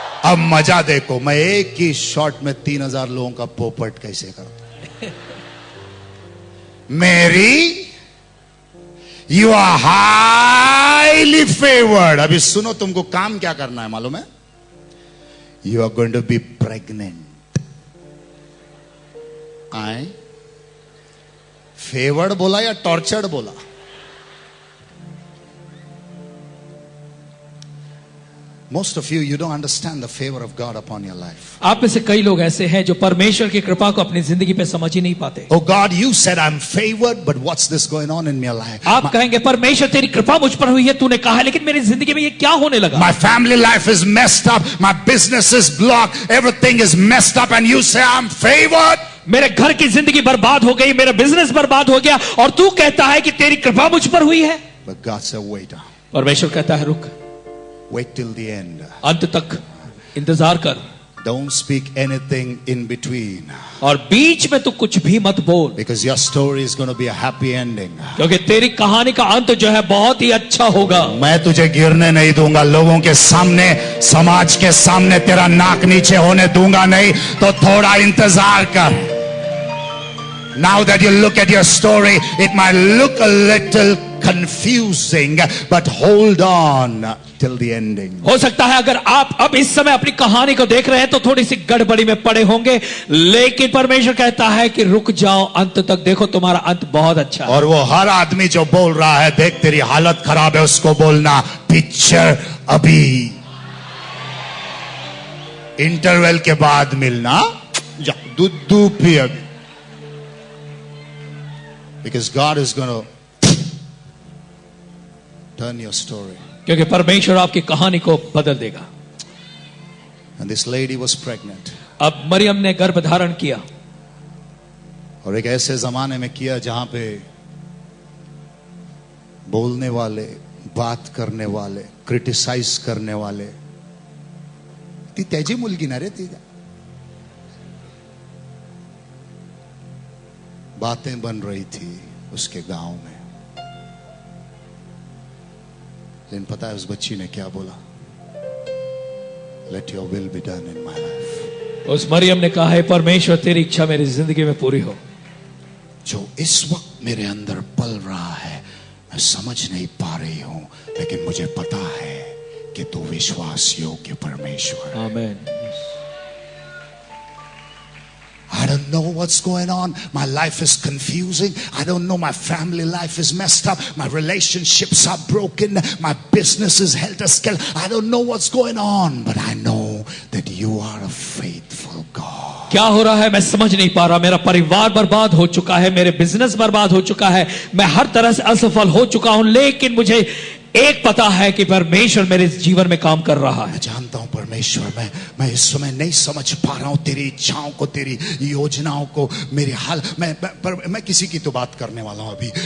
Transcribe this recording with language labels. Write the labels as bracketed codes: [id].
[hi] अब मजा देखो, मैं एक ही शॉट में 3000 लोगों का पोपट कैसे करता। [en] Mary, you are highly favoured. [hi] अभी सुनो, तुमको काम क्या करना है मालूम है? [en] You are going to be pregnant. [hi] आए फेवर्ड बोला या टॉर्चर्ड बोला? [en] Most of you don't understand the favor of God upon your life. [hi] आप में से कई लोग ऐसे हैं जो परमेश्वर की कृपा को अपनी जिंदगी पे समझ ही नहीं पाते। [en] Oh God, you said I'm favored, but what's this going on in my life? [hi] आप कहेंगे परमेश्वर तेरी कृपा मुझ पर हुई है, तूने कहा है, लेकिन मेरी जिंदगी में ये क्या होने लगा? [en] My family life is messed up, my business is blocked, everything is messed up, and you say I'm favored? [hi] मेरे घर की जिंदगी बर्बाद हो गई, मेरा बिजनेस बर्बाद हो गया, और तू कहता है कि तेरी कृपा मुझ पर हुई है। [en] But God said, wait. [hi] परमेश्वर कहता है रुक, [en] Wait till the end. [hi] अंत तक इंतजार कर। [en] Don't speak anything in between. [hi] और बीच में तू कुछ भी मत बोल, [en] Because your story is going to be a happy ending. [hi] क्योंकि तेरी कहानी का अंत जो है बहुत ही अच्छा होगा। मैं तुझे गिरने नहीं दूंगा, लोगों के सामने, समाज के सामने तेरा नाक नीचे होने दूंगा नहीं, तो थोड़ा इंतजार कर। [en] Now that you look at your story, it might look a little confusing, but hold on till the ending. [hi] हो सकता है अगर आप अब इस समय अपनी कहानी को देख रहे हैं तो थोड़ी सी गड़बड़ी में पड़े होंगे, लेकिन परमेश्वर कहता है कि रुक जाओ, अंत तक देखो, तुम्हारा अंत बहुत अच्छा है। और वो हर आदमी जो बोल रहा है, देख तेरी हालत खराब है, उसको बोलना, पिक्चर अभी, इंटरवल के बाद मिलना। जा दूध पी अभी, [en] because God is going to turn your story. [hi] क्योंकि परमेश्वर आपकी कहानी को बदल देगा। [en] And this lady was pregnant. [hi] अब मरियम ने गर्भ धारण किया, और एक ऐसे जमाने में किया जहां पे बोलने वाले, बात करने वाले, क्रिटिसाइज करने वाले, [mr] ती त्याची मुलगी ना रे ती, [hi] बातें बन रही थी उसके गांव में। लेकिन पता है उस बच्ची ने क्या बोला? [en] Let your will be done in my life. [hi] उस मरियम ने कहा है परमेश्वर तेरी इच्छा मेरी जिंदगी में पूरी हो। जो इस वक्त मेरे अंदर पल रहा है मैं समझ नहीं पा रही हूं, लेकिन मुझे पता है कि तू विश्वास योग्य परमेश्वर है। आमीन। [en] I don't know what's going on. My life is confusing. I don't know. My family life is messed up. My relationships are broken. My business is helter-skelter. I don't know what's going on, but I know that you are a faithful God. [hi] क्या हो रहा है मैं समझ नहीं पा रहा। मेरा परिवार बर्बाद हो चुका है, मेरे बिजनेस बर्बाद हो चुका है, मैं हर तरह से असफल हो चुका हूं, लेकिन मुझे एक पता है कि परमेश्वर मेरे जीवन में काम कर रहा है। मैं जानता हूं परमेश्वर, मैं इस समय नहीं समझ पा रहा हूं तेरी इच्छाओं को, तेरी योजनाओं को, मेरे हाल मैं किसी की तो बात करने वाला हूं अभी।